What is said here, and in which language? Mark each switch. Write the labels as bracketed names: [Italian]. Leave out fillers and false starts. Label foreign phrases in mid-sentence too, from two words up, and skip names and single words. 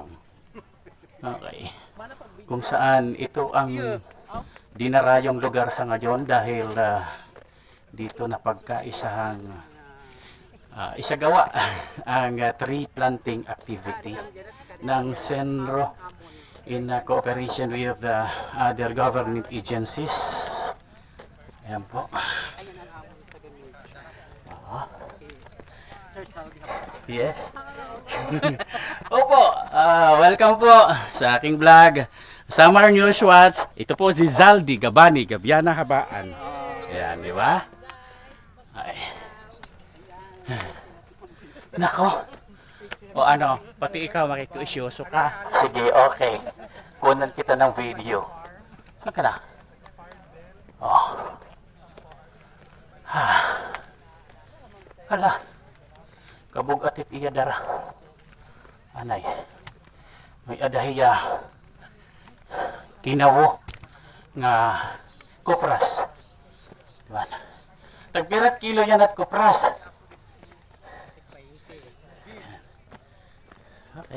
[Filipino] Okay. Kung saan ito ang dinarayong lugar sa ngayon dahil dito na pagkaisahang isagawa ang [English] tree planting activity [Filipino] ng Senro [English] in cooperation with other government agencies. [Filipino] Ayan po. Yes. Opo, welcome po sa aking vlog, Samar News Watch. Ito po si Zaldi Gabani, Gabiana Habaan. Ayan, di ba? Ay. Nako. O ano, pati ikaw makikiusyoso ka. Sige, okay. Kunan kita ng video. Saan ka na? Oh. Hala. [Waray] Kabog atit iya dara. Anay. May adahiya. Kinawo. Nga kupras. Diba? Tagpirat kilo yan at kupras. [Filipino] Okay.